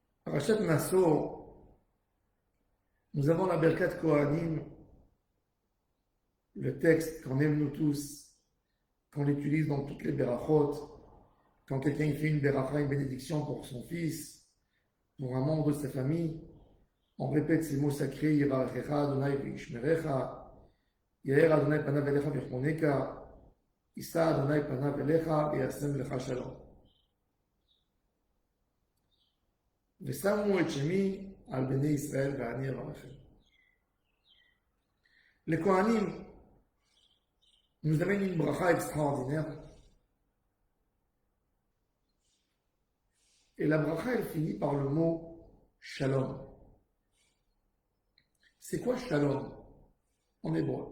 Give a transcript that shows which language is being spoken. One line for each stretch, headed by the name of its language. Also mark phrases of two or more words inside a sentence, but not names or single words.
French: Parashat Nassau, nous avons la
Hebrew: ברכת כהנים,
French: le texte qu'on aime nous tous, qu'on utilise dans toutes les berachot, quand quelqu'un fait une beracha, une bénédiction pour son fils, pour un membre de sa famille, on répète ces mots sacrés,
Hebrew: יברכך ה' וישמרך, יאר ה' פניו אליך ויחנך, ישא ה' פניו אליך וישם לך שלום. ושמו את שמי על בני ישראל ואני אברכם.
French: Les Kohanim nous amènent une bracha extraordinaire. Et la bracha, elle finit par le mot shalom. C'est quoi shalom en hébreu?